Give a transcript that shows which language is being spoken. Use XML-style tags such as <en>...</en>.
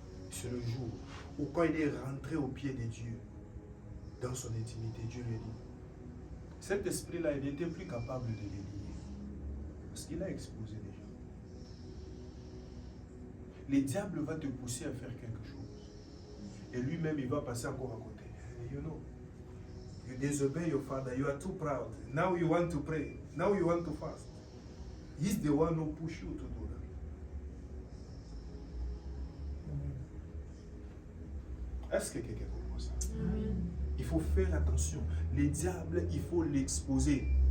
<fr>C'est le jour où quand il est rentré au pied de Dieu, dans son intimité, Dieu lui a dit, cet esprit-là, il n'était plus capable de les lier. Parce qu'il a exposé les gens. Le diable va te pousser à faire quelque chose. Et lui-même, il va passer encore à côté.</fr> <en>You know, you disobey your father, you are too proud. Now you want to pray. Now you want to fast. He's the one who pushed you to do that.</en> <fr>Est-ce que quelqu'un comprend ça? Il faut faire attention. Le diable, il faut l'exposer.</fr>